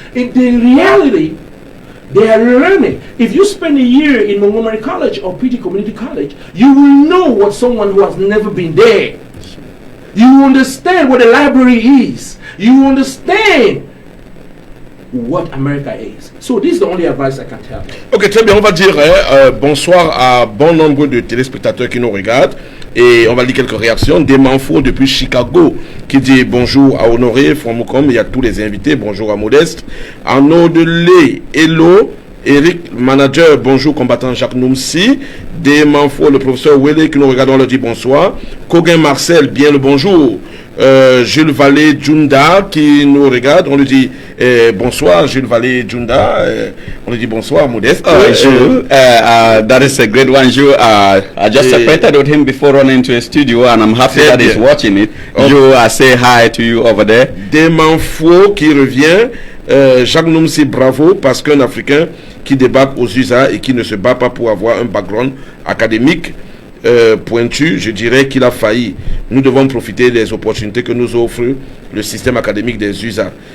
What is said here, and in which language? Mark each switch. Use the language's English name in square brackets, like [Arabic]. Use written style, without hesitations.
[English] In reality, they are learning. If you spend a year in Montgomery College or Petty Community College, you will know what someone who has never been there. You understand what a library is. You understand what America is. So this is the only advice I can tell you. [French] Ok, très bien. On va dire bonsoir à bon nombre de téléspectateurs qui nous regardent. Et on va lire quelques réactions. Des Manfo depuis Chicago qui dit bonjour à Honoré, Fromocom, il y a tous les invités. Bonjour à Modeste. Arnaud Delay, hello. Eric, manager, bonjour, combattant Jacques Noumsi. Des Manfo, le professeur Wele qui nous regarde, on leur dit bonsoir. Coguin Marcel, bien le bonjour. Jules Vallée Junda qui nous regarde, on lui dit bonsoir Jules Vallée Junda, on lui dit bonsoir Modeste. [English] Jules, that is a great one, Jules. I just separated with him before running to a studio and I'm happy that he's watching it. Jules, I say hi to you over there. [French] Demanfo qui revient, Jacques Noumsi, bravo, parce qu'un Africain qui débarque aux USA et qui ne se bat pas pour avoir un background académique pointu, je dirais qu'il a failli. Nous devons profiter des opportunités que nous offre le système académique des USA.